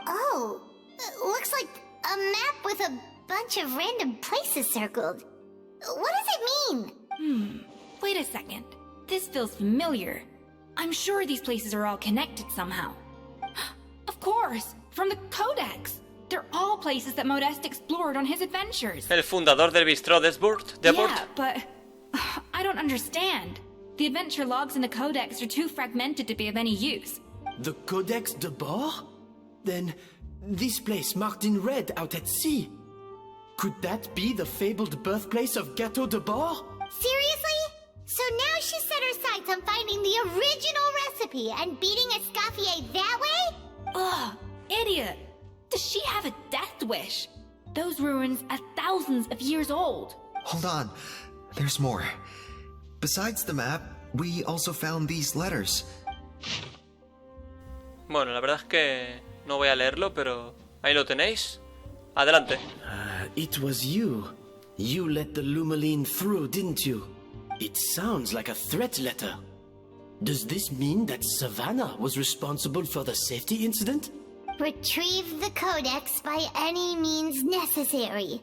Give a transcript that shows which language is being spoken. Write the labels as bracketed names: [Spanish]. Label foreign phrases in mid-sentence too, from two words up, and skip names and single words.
[English] Oh, looks like a map with a bunch of random places circled. What does it mean? Wait a second. This feels familiar. I'm sure these places are all connected somehow. Of course, from the Codex. They're all places that Modeste explored on his adventures. [Spanish] El fundador del bistró de Bord. [English] Yeah, but I don't understand. The adventure logs in the Codex are too fragmented to be of any use. The Codex de Bord? Then, this place marked in red out at sea. Could that be the fabled birthplace of Gâteau de Bord? Seriously? So now she set her sights on finding the original recipe and beating Escoffier that way? Ugh, idiot! Does she have a death wish? Those ruins are thousands of years old. Hold on, there's more. Besides the map, we also found these letters. [Spanish] Bueno, la verdad es que no voy a leerlo, pero ahí lo tenéis. Adelante. [English] It was you. You let the Lumaline through, didn't you? It sounds like a threat letter. Does this mean that Savannah was responsible for the safety incident? Retrieve the Codex by any means necessary.